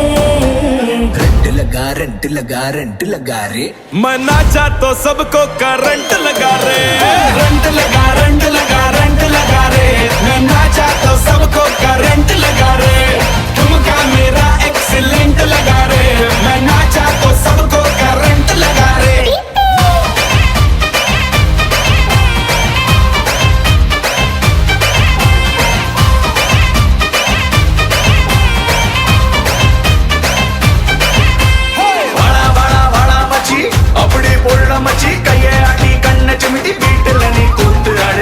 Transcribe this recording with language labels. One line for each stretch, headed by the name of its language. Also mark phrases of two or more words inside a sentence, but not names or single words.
Hindi: रंट लगा रे, मैं नाचा तो सबको करंट लगा रे। रंट लगा रंट लगा रे, मैं नाचा तो सबको करंट लगा रे। ठुमका मेरा एक्सीलेंट लगा रे, मैं नाचा तो सबको करंट लगा रे।
Tamil: அப்படி பொருள மச்சி கைய ஆட்டி கண்ண சிமிட்டி வீட்டுல நீ கூத்து ஆடு.